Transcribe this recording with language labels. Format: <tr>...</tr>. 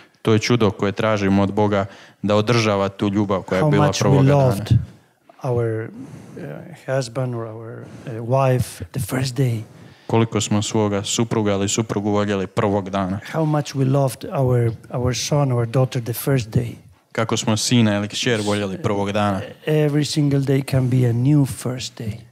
<hr>To je čudo koje tražimo od Boga, da održava tu ljubav koja je bila prvoga dana.</hr> <en>How much we loved our husband or our wife the first day.</en> <hr>Koliko smo svoga supruga ili suprugu voljeli prvog dana.</hr> <en>How much we loved our son or daughter the first day.</en> <hr>Kako smo sina ili kćer voljeli prvog dana.</hr> <en>Every single day can be a new first day.</en>